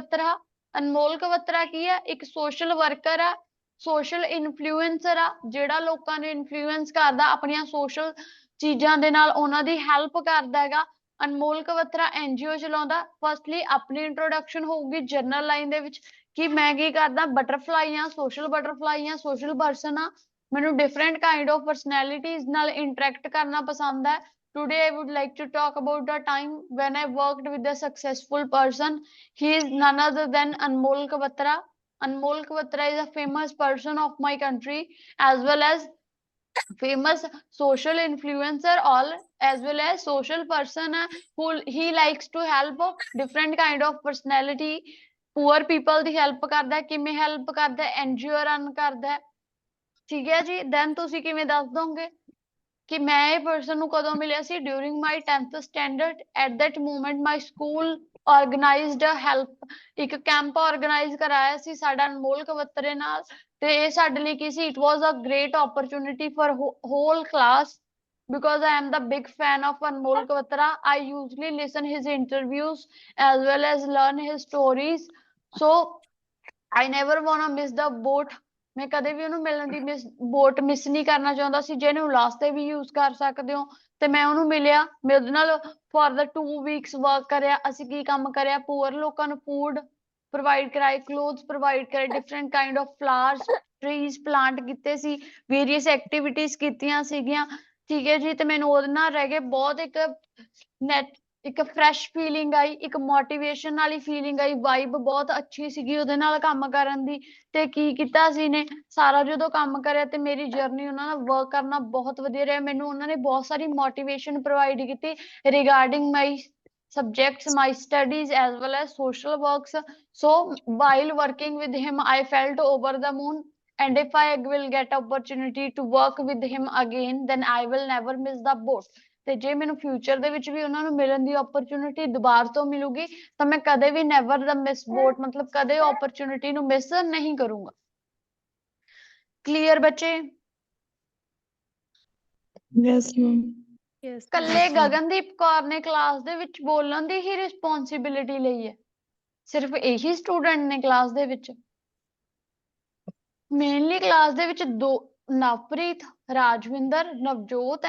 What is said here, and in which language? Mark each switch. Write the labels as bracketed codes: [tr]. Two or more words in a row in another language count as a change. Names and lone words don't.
[pa] ਕਵਤਰਾ ਕੀ ਹੈ ਇੱਕ [en] social worker [pa] ਆ [en] social influencer [pa] ਆ ਜਿਹੜਾ ਲੋਕਾਂ ਨੂੰ ਇਨਫਲੂਐਂਸ ਕਰਦਾ ਆਪਣੀਆਂ ਸੋਸ਼ਲ ਚੀਜ਼ਾਂ ਦੇ ਨਾਲ ਉਹਨਾਂ ਦੀ ਹੈਲਪ ਕਰਦਾ ਹੈਗਾ ਅਨਮੋਲ ਕਵਤਰਾ ਐਨਜੀਓ ਚਲਾਉਂਦਾ ਫਸਟਲੀ ਆਪਣੀ ਇੰਟਰੋਡਕਸ਼ਨ ਹੋਊਗੀ [en] general line [pa] ਦੇ ਵਿੱਚ ਕਿ ਮੈਂ ਕੀ ਕਰਦਾ ਬਟਰਫਲਾਈ ਆ [en] social person [pa] ਆ ਮੈਨੂੰ [en] different kind of personalities [pa] ਨਾਲ ਇੰਟਰੈਕਟ ਕਰਨਾ ਪਸੰਦ ਹੈ [en] today I would like to talk about the time when I worked with a successful person he is none other than Anmol Kawatra is a famous person of my country as well as famous social influencer all as well as social person who he likes to help different kind of personality poor people [pa] ਦੀ help ਕਰਦਾ ਕਿਵੇਂ help ਕਰਦਾ NGO ਰਨ ਕਰਦਾ ਠੀਕ ਹੈ ਜੀ then ਤੁਸੀਂ ਕਿਵੇਂ ਦੱਸ ਦੋਗੇ ਕਿ ਮੈਂ ਇਹ ਪਰਸਨ ਨੂੰ ਕਦੋਂ ਮਿਲਿਆ ਸੀ [en] during my 10th standard at that moment my school organized a help [pa] ਇੱਕ ਕੈਂਪ ਆਰਗੇਨਾਈਜ਼ ਕਰਾਇਆ ਸੀ ਸਾਡਾ ਅਨਮੋਲ ਕਵਤਰੇ ਨਾਲ ਤੇ ਇਹ ਸਾਡੇ ਲਈ ਕੀ ਸੀ [en] it was a great opportunity for whole class because I am the big fan of Anmol Kawatra. I usually listen his interviews as well as learn his stories. So I never wanna miss the boat. [pa] ਮੈਂ ਕਦੇ ਵੀ ਉਹਨੂੰ ਮਿਲਣ ਦੀ [en] boat miss [pa] ਨਹੀਂ ਕਰਨਾ ਚਾਹੁੰਦਾ ਸੀ ਜੇ ਇਹਨੂੰ ਲਾਸਟ ਤੇ ਵੀ ਯੂਜ਼ ਕਰ ਸਕਦੇ ਹੋ ਤੇ ਮੈਂ ਉਹਨੂੰ ਮਿਲਿਆ ਮੈਂ ਉਹਦੇ ਨਾਲ [en] for the 2 weeks work [pa] ਕਰਿਆ ਅਸੀਂ ਕੀ ਕੰਮ ਕਰਿਆ ਪੂਅਰ ਲੋਕਾਂ ਨੂੰ [en] food provide [pa] ਕਰਾਏ [en] clothes provide [pa] ਕਰਾਏ [en] different kind of flowers trees plant [pa] ਕੀਤੇ ਸੀ [en] various activities [pa] ਕੀਤੀਆਂ ਸੀਗੀਆਂ ਠੀਕ ਹੈ ਜੀ ਤੇ ਮੈਨੂੰ ਉਹਦੇ ਨਾਲ ਰਹਿ ਕੇ ਬਹੁਤ ਇੱਕ [en] fresh feeling [pa] ਆਈ ਇੱਕ ਮੋਟੀਵੇਸ਼ਨ ਵਾਲੀ ਫੀਲਿੰਗ ਆਈ ਵਾਈਬ ਬਹੁਤ ਅੱਛੀ ਸੀਗੀ ਉਹਦੇ ਨਾਲ ਕੰਮ ਕਰਨ ਦੀ ਤੇ ਕੀ ਕੀਤਾ ਸੀ ਨੇ ਸਾਰਾ ਜਦੋਂ ਕੰਮ ਕਰਿਆ ਤੇ ਮੇਰੀ ਜਰਨੀ ਉਹਨਾਂ ਨਾਲ ਵਰਕ ਕਰਨਾ ਬਹੁਤ ਵਧੀਆ ਰਿਹਾ ਮੈਨੂੰ ਉਹਨਾਂ ਨੇ ਬਹੁਤ ਸਾਰੀ [en] motivation provide [pa] ਕੀਤੀ [en] regarding my subjects my studies as well as social works so while working with him I felt over the moon and if I will get opportunity to work with him again then I will never miss the boat [pa] ਤੇ ਜੇ ਮੈਨੂੰ ਫਿਊਚਰ ਦੇ ਵਿੱਚ ਵੀ ਉਹਨਾਂ ਨੂੰ ਮਿਲਣ ਦੀ ਓਪਰਚੁਨਿਟੀ ਦੁਬਾਰਾ ਤੋਂ ਮਿਲੂਗੀ ਤਾਂ ਮੈਂ ਕਦੇ ਵੀ [en] never the miss boat [pa] ਮਤਲਬ ਕਦੇ ਓਪਰਚੁਨਿਟੀ ਨੂੰ ਮਿਸ ਨਹੀਂ ਕਰੂੰਗਾ ਕਲੀਅਰ ਬੱਚੇ [en] yes ma'am [pa] ਕੱਲੇ ਗਗਨਦੀਪ ਕੌਰ ਨੇ ਕਲਾਸ ਦੇ ਵਿੱਚ ਬੋਲਣ ਦੀ ਹੀ ਰਿਸਪੌਂਸਿਬਿਲਿਟੀ ਲਈ ਹੈ ਸਿਰਫ ਇਹੀ ਸਟੂਡੈਂਟ ਨੇ ਕਲਾਸ ਦੇ ਵਿੱਚ ਮੇਨਲੀ ਕਲਾਸ ਦੇ ਵਿੱਚ ਦੋ ਨਵਪ੍ਰੀਤ ਰਾਜਵਿੰਦਰ ਨਵਜੋਤ